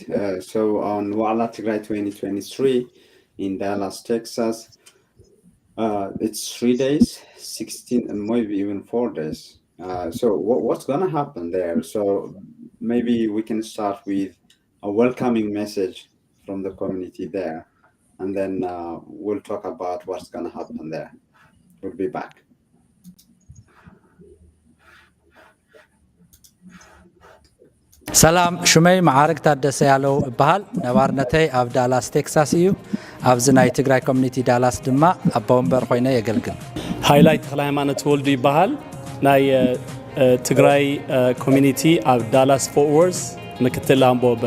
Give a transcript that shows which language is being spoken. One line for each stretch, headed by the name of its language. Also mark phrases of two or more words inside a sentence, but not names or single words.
English: So on Wa'ala Tigray 2023 in Dallas, Texas, it's 3 days, 16 and maybe even 4 days. So what's going to happen there? So maybe we can start with a welcoming message from the community there, and then we'll talk about what's going to happen there. We'll be back.
Tigrinya: ሰላም ሹመይ ማዓርግ ታደሰ ያለው በሃል ነባርነተይ ኣብ ዳላስ ቴክሳስ እዩ ኣብዚ ናይ ትግራይ ኮሚኒቲ ዳላስ ድማ ኣብ ወንበር ኮይነ የገልግል ሃይላይት ተክለ ሃይማኖት ወልዱ ይበሃል ናይ ትግራይ ኮሚኒቲ ኣብ ዳላስ ፎርት ወርዝ ምክትል ኣምቦ በረ